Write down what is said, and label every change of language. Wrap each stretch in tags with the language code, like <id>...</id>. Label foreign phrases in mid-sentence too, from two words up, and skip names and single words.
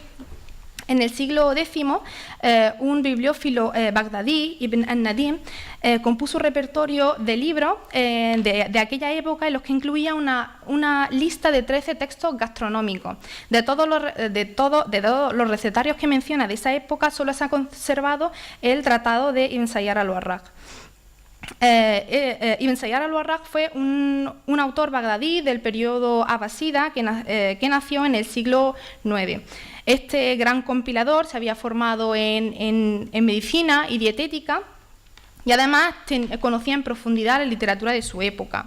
<es>En el siglo X, un bibliófilo bagdadí, Ibn al-Nadim, compuso un repertorio de libros de aquella época en los que incluía una lista de 13 textos gastronómicos. De todos los recetarios que menciona de esa época, solo se ha conservado el Tratado de Ibn Sayyar al-Warraq. Ibn Sayyar al-Warraq fue un autor bagdadí del periodo abasida que nació en el siglo IX. Este gran compilador se había formado en medicina y dietética y además conocía en profundidad la literatura de su época.</es>